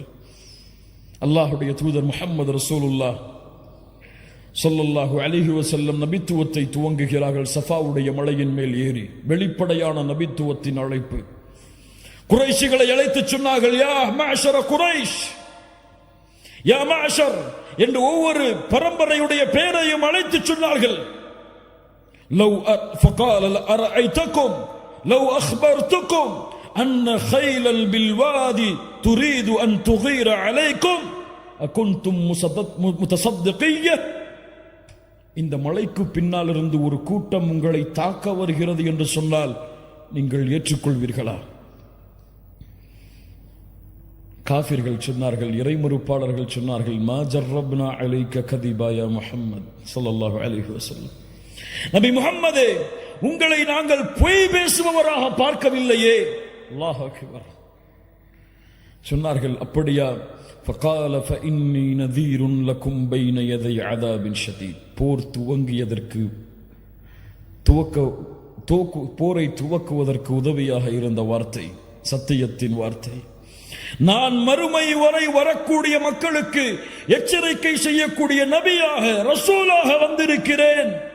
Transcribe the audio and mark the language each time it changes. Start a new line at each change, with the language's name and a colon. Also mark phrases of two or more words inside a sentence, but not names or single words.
Tamil: அல்லாஹ்வுடைய தூதர் முஹம்மது
Arabic: رسول الله صلى الله عليه وسلم
Tamil: நபித்துவத்தை துவங்குகிறார்கள். சஃபாவுடைய மலையின் மேல் ஏறி வெளிப்படையான நபித்துவத்தின் அழைப்பு. குறைஷிகளை அழைத்து சொன்னார்கள்,
Arabic: يا معشر قريش، يا معشر
Tamil: என்று ஒவ்வொரு பரம்பரையுடைய பெயரையும் அழைத்து சொன்னார்கள்.
Arabic: لو فقال أرأيتكم لو أخبرتكم أن خيلا بالوادي تريد أن تغير عليكم أكنتم متصدقية.
Tamil: இந்த மலைக்கு பின்னால் இருந்து ஒரு கூட்டம் உங்களை தாக்க வருகிறது என்று சொன்னால் நீங்கள் ஏற்றுக்கொள்வீர்களா? காஃபிர்கள் சொன்னார்கள், இறைமறுப்பாளர்கள் சொன்னார்கள்,
Arabic: ما جربنا عليك كذبا يا محمد صلى الله عليه وسلم,
Tamil: நபி முஹம்மதே, உங்களை நாங்கள் பொய் பேசுபவராக பார்க்கவில்லையே.
Arabic: الله أكبر.
Tamil: சொன்னார்கள், அப்படியா?
Arabic: فقال فإني نذير لكم بين يدي عذاب شديد.
Tamil: போர் துவங்கியதற்கு போரை துவக்குவதற்கு உதவியாக இருந்த வார்த்தை, சத்தியத்தின் வார்த்தை. நான் மறுமை வரை வரக்கூடிய மக்களுக்கு எச்சரிக்கை செய்யக்கூடிய நபியாக, ரசூலாக வந்திருக்கிறேன்.